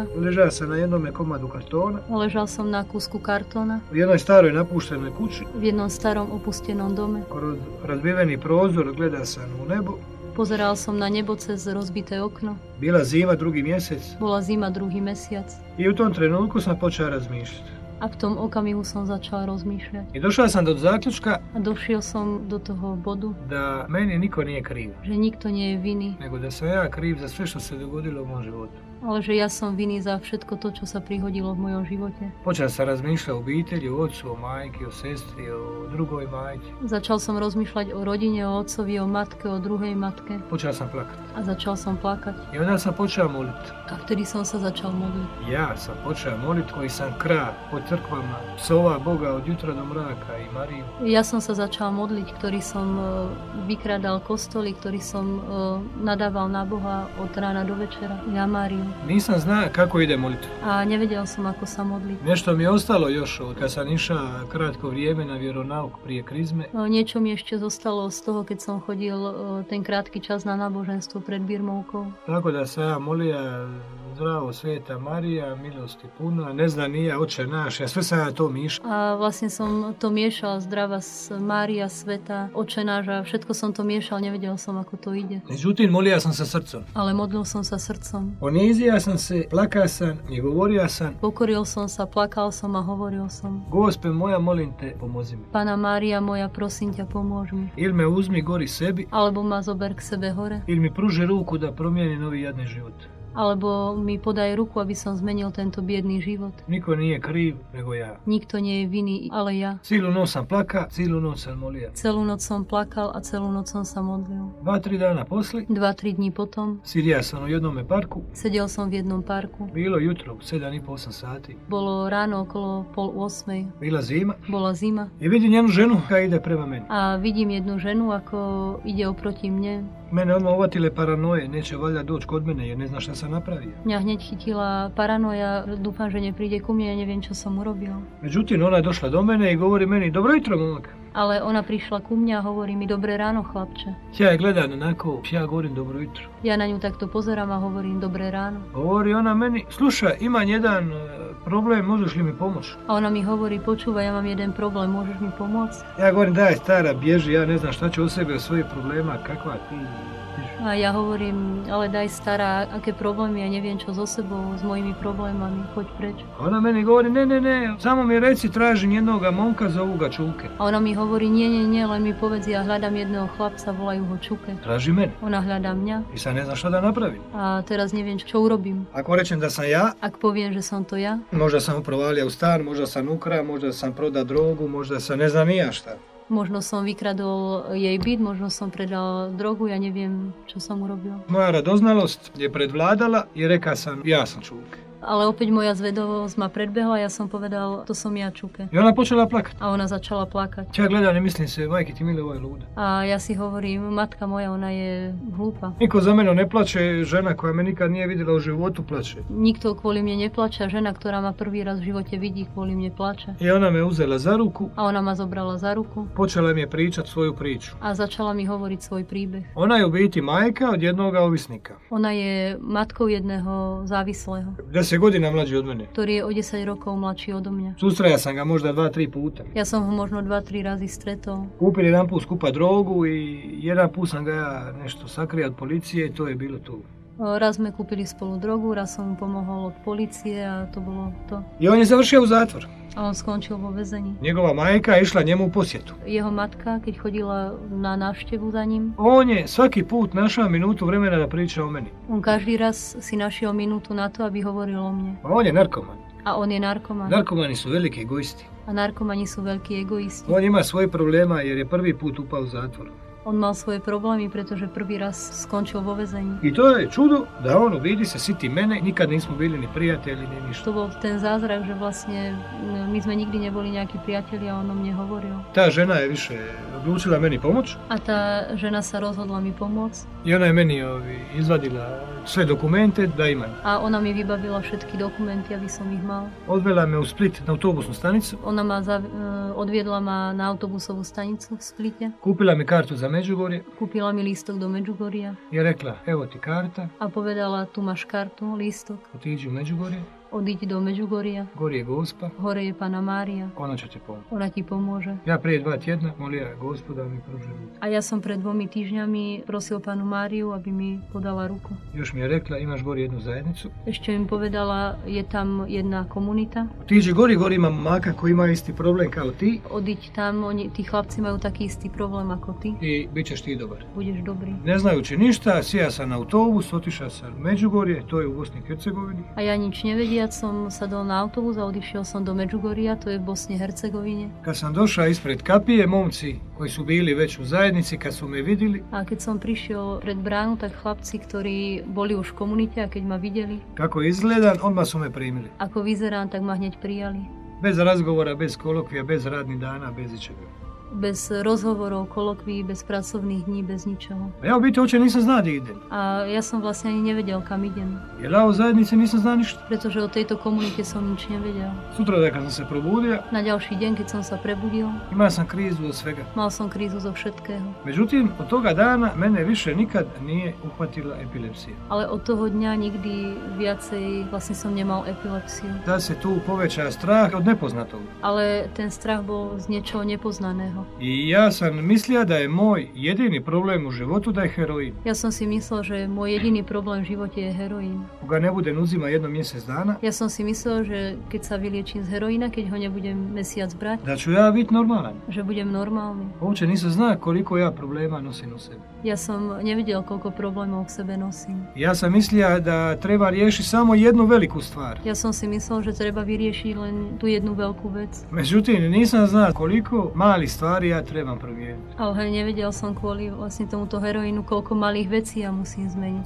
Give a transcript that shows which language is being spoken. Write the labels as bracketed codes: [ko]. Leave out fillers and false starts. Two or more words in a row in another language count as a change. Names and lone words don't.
[hr] Ležao sam na jednome komadu kartona. [sk] Ležal som na kúsku kartóna. [hr] U jednoj staroj napuštenoj kući. [sk] V jednom starom opustenom dome. [hr] Kroz razbiveni prozor gleda sam u nebo. [sk] Pozeral som na nebo cez rozbité okno. [hr] Bila zima, 2. mjesec. [sk] Bola zima, 2. mesiac. [hr] I u tom trenutku sam počeo razmišljati. [sk] A v tom okamihu som začala rozmýšľať. [hr] I došla sam do zaključka [sk] A došiel som do toho bodu, [hr] da meni niko nije kriv, [sk] že nikto nie je vinný, [hr] nego da sam ja kriv za sve što se dogodilo u mom životu. [sk] ale že ja som vinný za všetko to, čo sa prihodilo v mojom živote. [hr] Počeo sam razmišljati o obitelji, o ocu, o majki, o sestri, o drugoj majci. [sk] Začal som rozmýšľať o rodine, o otcovi, o matke, o druhej matke [hr] Počeo sam plakati. [sk] a začal som plakať. [hr] I onda sam počeo moliti. [sk] A vtedy som sa začal modliť. [hr] Ja sam počeo moliti koji sam krao po crkvama, psova Boga od jutra do mraka i Mariju. [sk] Ja som sa začal modliť, ktorý som vykradal kostoly, ktorý som nadával na Boha od rána do večera. Ja Máriu. [hr] Nisam zna kako ide molitva. [sk] A nevedel som, ako sa modliť. [hr] Nešto mi je ostalo još od kad sam išao kratko vrijeme na vjeronauk prije krizme. [sk] Niečo mi ešte zostalo z toho, keď som chodil ten krátky čas na náboženstvo pred birmovkou. [hr] Tako da sam ja molija zdravo Sveta Marija, milosti puna, ne zna nije Oče naš, ja sve sam ja to mišao. [sk] A vlastne som to miešal, zdrava Mária, Sveta, Oče náš, a všetko som to miešal, nevedel som, ako to ide. [hr] Međutim, molija sam sa srcom. [sk] Ale modlil som sa srdcom. [hr] Ponizija sam se, plaka sam i govorija sam: [sk] Pokoril som sa, plakal som a hovoril som: [hr] Gospe moja, molim te, pomozi mi. [sk] Pana Mária moja, prosím ťa, pomôž mi. [hr] Ili me uzmi gori sebi, [sk] Alebo ma zober k sebe hore, [hr] ili mi pruži ruku da promijeni novi jadni život. [sk] alebo mi podaj ruku, aby som zmenil tento biedný život. [hr] Niko nije kriv, nego ja. [sk] Nikto nie je vinný, ale ja. [hr] Cijelu noć sam plaka, cijelu noć sam molija. [sk] Celú noc som plakal a celú noc som sa modlil. [hr] 2-3 dana posli, [sk] 2-3 dní potom [hr] sidija sam u jednome parku, [sk] sedel som v jednom parku. [hr] bilo jutro u 7,5-8 sati. [sk] Bolo ráno okolo 7:30. [hr] Bila zima [sk] Bola zima. [hr] i vidim jednu ženu koja ide prema meni. [sk] A vidím jednu ženu, ako ide oproti mne. [hr] Mene odmah uvatile paranoje, neće valjda doći kod mene jer ne zna šta sam napravio. [sk] Mňa hneď chytila paranoja, dúfam, že nepríde ku mne, ja neviem, čo som urobil. [hr] Međutim, ona je došla do mene i govori meni: Dobro jutro, momak. [sk] Ale ona prišla ku mne a hovorí mi: Dobré ráno, chlapče. [hr] Ja je gledam onako, ja govorim dobro jutro. [sk] Ja na ňu takto pozerám a hovorím: Dobré ráno. [hr] Govori ona meni: Slušaj, imam jedan problem, možeš li mi pomoći? [sk] A ona mi hovorí: Počúvaj, ja mám jeden problém, môžeš mi pomôcť? [hr] Ja govorim: Daj stara, bježi, ja ne znam šta ću o sebi, o svojih problema, kakva ti. [sk] A ja hovorím: Ale daj stará, aké problémy, ja neviem čo so sebou, s mojimi problémami, choď preč. [hr] Ona meni govori: Ne, samo mi reci, tražim jednoga momka, zovu ga Čuke. [sk] A ona mi hovorí: Nie, len mi povedz, ja hľadám jedného chlapca, volajú ho Čuke. [hr] Traži mene. [sk] Ona hľadá mňa [hr] I sad ne znam šta da napravim. [sk] a teraz neviem, čo urobím. [hr] Ako rečem da sam ja, [sk] Ak poviem, že som to ja, [hr] možda sam provalio u stan, možda sam ukra, možda sam proda drogu, možda sam ne znam ni ja šta. [sk] možno som vykradol jej byt, možno som predal drogu, ja neviem, čo som urobil. [hr] Moja radoznalost je predvladala i reka sam: Ja sam Čuke. [sk] Ale opäť moja zvedovosť ma predbehla, ja som povedal: To som ja, Čuke. [hr] I ona počela plakati. [sk] A ona začala plakať. [hr] Ja gledam i mislim se: Majke ti mile, ovo je luda. [sk] A ja si hovorím: Matka moja, ona je hlúpa. [hr] Niko za mene ne plače, žena koja me nikad nije vidjela u životu plače. [sk] Nikto kvôli mne neplače, žena, ktorá ma prvý raz v živote vidí, kvôli mne plače. [hr] I ona me uzela za ruku, [sk] A ona ma zobrala za ruku [hr] počela mi je pričat svoju priču. [sk] a začala mi hovoriť svoj príbeh. [hr] Ona je u biti majka od jednoga ovisnika. [sk] Ona je matkou jedného závislého, [hr] 10 godina mlađi od mene. [sk] ktorý je o 10 rokov mladší odo mňa. [hr] Sustraja sam ga možda 2-3 puta. [sk] Ja som ho možno 2-3 razy stretol. [hr] Kupili jedan put skupa drogu i jedan put sam ga ja nešto sakrio od policije i to je bilo tu. [sk] Raz sme kúpili spolu drogu, raz som mu pomohol od policie a to bolo to. [hr] I on je završio u zatvor. [sk] A on skončil vo väzení. [hr] Njegova majka je išla njemu u posjetu. [sk] Jeho matka, keď chodila na návštevu za ním, [hr] On je svaki put našao minutu vremena da priča o meni. [sk] on každý raz si našiel minútu na to, aby hovoril o mne. [hr] A on je narkoman. [sk] A on je narkoman. [hr] Narkomani su veliki egoisti. [sk] A narkomani sú veľkí egoisti. [hr] On ima svoje problema jer je prvi put upao u zatvor. [sk] On mal svoje problémy, pretože prvý raz skončil vo väzení. [hr] I to je čudo da on vidi se siti mene, nikad nismo bili ni prijatelji ni ništa. [sk] To bol ten zázrak, že vlastne my sme nikdy neboli nejakí priatelia a on o mne hovoril. [hr] Ta žena je više odlučila meni pomoć [sk] A tá žena sa rozhodla mi pomôcť [hr] i ona je meni izvadila sve dokumente da imam. [sk] a ona mi vybavila všetky dokumenty, aby som ich mal. [hr] Odvela me u Split na autobusnu stanicu, [sk] Ona ma odviedla ma na autobusovú stanicu v Splite, [hr] kupila mi kartu za Međugorje [sk] kúpila mi lístok do Medžugoria [hr] i rekla: Evo ti karta, [sk] a povedala: Tu máš kartu, lístok, [hr] otiđi u Međugorje [sk] Odiď do Međugorja. [hr] Gori je Gospa. [sk] Hore je Pana Mária. [hr] Ona će ti pomoći. [sk] Ona ti pomôže. [hr] Ja prije 2 tjedna molila Gospu da mi pruži ruku. [sk] A ja som pred 2 týždňami prosil Panu Máriu, aby mi podala ruku. [hr] Još mi je rekla, imaš gori jednu zajednicu. [sk] Ešte mi povedala, je tam jedna komunita. [hr] Tiđi gori ima maka koji ima isti problem kao ti. [sk] Odiď tam, tí chlapci majú taký istý problém ako ty. [hr] I bit ćeš ti dobar. [sk] Budeš dobrý. [hr] Ne znajući ništa, sija sam na autobus, otišao sam u Međugorje, to je u Bosni i Hercegovini. [sk] A ja nič nevediac som sadol na autobus a odišiel som do Međugorja, to je v Bosni i Hercegovine. [hr] Kad sam došao ispred kapije, momci koji su bili već u zajednici, kad su me vidjeli, [sk] a keď som prišiel pred bránu, tak chlapci, ktorí boli už v komunite a keď ma videli, [hr] kako izgledam, odmah su me primili. [sk] Ako vyzerám, tak ma hneď prijali. [hr] Bez razgovora, bez kolokvija, bez radnih dana, bez ičega. [sk] Bez rozhovorov, kolokví, bez pracovných dní, bez ničoho. [hr] A ja u biti uopće nisam znao gdje idem. [sk] A ja som vlastne ani nevedel, kam idem. [hr] Jer ja u zajednici nisam znao ništa. [sk] Pretože o tejto komunite som nič nevedel. [hr] Sutra da kad sam se probudio, [sk] na ďalší deň, keď som sa prebudil, [hr] imao sam krizu od svega. [sk] Mal som krízu zo všetkého. [hr] Međutim, od toga dana mene više nikad nije uhvatila epilepsija. [sk] Ale od toho dňa nikdy viacej vlastne som nemal epilepsiu. [hr] Da se tu poveća strah od nepoznatog. [sk] Ale ten strach bol z niečoho nepoznaného. [hr] I ja sam mislio da je moj jedini problem u životu da je heroin. [sk] Ja som si myslel, že môj jediný problém v živote je heroín. [hr] Koga ne bude uzima jedno mjesec dana. [sk] Ja som si myslel, že keď sa vyliečím z heroína, keď ho nebudem mesiac brať, [hr] da ću ja biti normalan. [sk] Že budem normálny. [hr] Uopće nisam znao koliko ja problema nosim u sebi. [sk] Ja som nevedel, koľko problémov v sebe nosím. [hr] Ja sam mislio da treba riješiti samo jednu veliku stvar. [sk] Ja som si myslel, že treba vyriešiť len tú jednu veľkú vec. [hr] Međutim, nisam znao koliko malih stvari ja trebam promijeniti. [sk] Ale nevedel som kvôli vlastne tomuto heroínu, koľko malých vecí ja musím zmeniť.